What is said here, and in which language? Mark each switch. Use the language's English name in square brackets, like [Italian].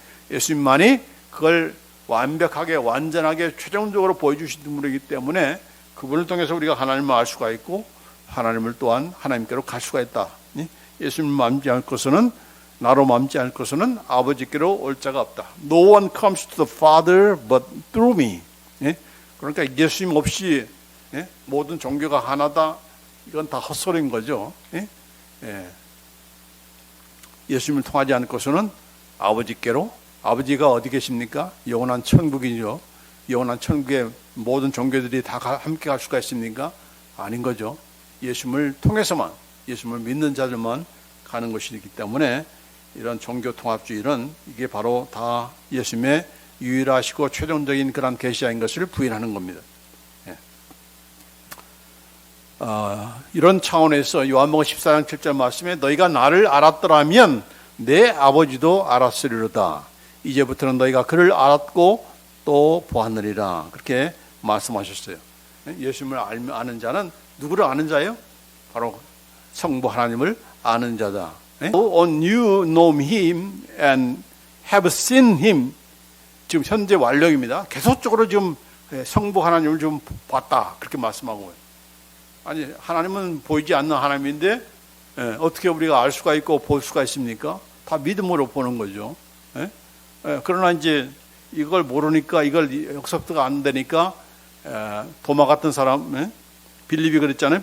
[Korean] 예수님만이 그걸 완벽하게 완전하게 최종적으로 보여주신 분이기 때문에 그분을 통해서 우리가 하나님을 알 수가 있고 하나님을 또한 하나님께로 갈 수가 있다. 예수님을 맘지 않고서는 나로 맘지 않고서는 아버지께로 올 자가 없다. [English] No one comes to the Father but through me. [Korean] 그러니까 예수님 없이 모든 종교가 하나다. 이건 다 헛소리인 거죠. 예수님을 통하지 않고서는 아버지께로, 아버지가 어디 계십니까? 영원한 천국이죠. 영원한 천국에 모든 종교들이 다 함께 갈 수가 있습니까? 아닌 거죠. 예수님을 통해서만, 예수님을 믿는 자들만 가는 것이기 때문에 이런 종교 통합주의는 이게 바로 다 예수님의 유일하시고 최종적인 그런 계시자인 것을 부인하는 겁니다. 이런 차원에서 요한복음 14장 7절 말씀에 너희가 나를 알았더라면 내 아버지도 알았으리로다. 이제부터는 너희가 그를 알았고 또 보았느니라. 그렇게 말씀하셨어요. 예수님을 아는 자는 누구를 아는 자예요? 바로 성부 하나님을 아는 자다. [English] On you know him and have seen him. [Korean] 지금 현재 완료입니다. 계속적으로 지금 성부 하나님을 좀 봤다. 그렇게 말씀하고 있어요. 아니, 하나님은 보이지 않는 하나님인데 어떻게 우리가 알 수가 있고 볼 수가 있습니까? 다 믿음으로 보는 거죠. 그러나 이제 이걸 모르니까, 이걸 역섭도가 안 되니까 도마 같은 사람, 빌립이 그랬잖아요.